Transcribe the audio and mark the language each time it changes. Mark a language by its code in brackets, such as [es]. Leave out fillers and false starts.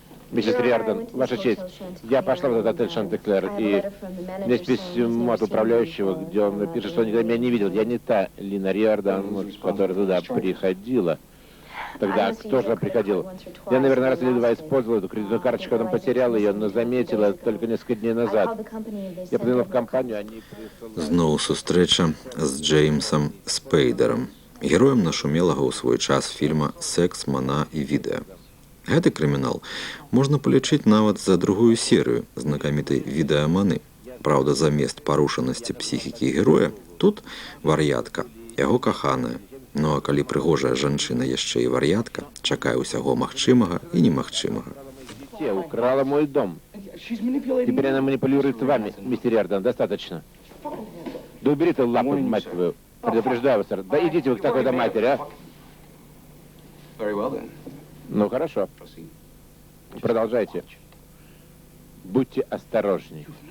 [ru] Миссис Риордан, Ваша честь, я пошла в этот отель «Шантеклер», и у меня есть письмо от управляющего, где он пишет, что он никогда меня не видел. Я не та Лина Риордан, которая туда приходила. Тогда кто же приходил? Я, наверное, раз или два использовала эту кредитную карточку, потом потеряла ее, но заметила только несколько дней назад. Я позвонила в компанию, они присылали... [be] Зноў сустрэча з Джеймсом Спейдером, героем нашумелага ў свой час фільма «Секс, мана і відэа». Гэты крымінал можна палічыць нават за другую серыю знакамітай відэаманы. Праўда, замест парушанасці псіхікі героя, тут вар'ятка, яго каханая. Ну а калі прыгожая жанчына яшчэ і вар'ятка, чакае ўсяго магчымага і немагчымага. [ru] Дитя украла мой дом. Теперь она манипулирует вами, мистер Риордан, достаточно. Да убери ты лапу, мать твою. Предупреждаю вас, сэр. Да идите вы к такой-то матери, а? Ну, хорошо. Продолжайте. Будьте осторожней.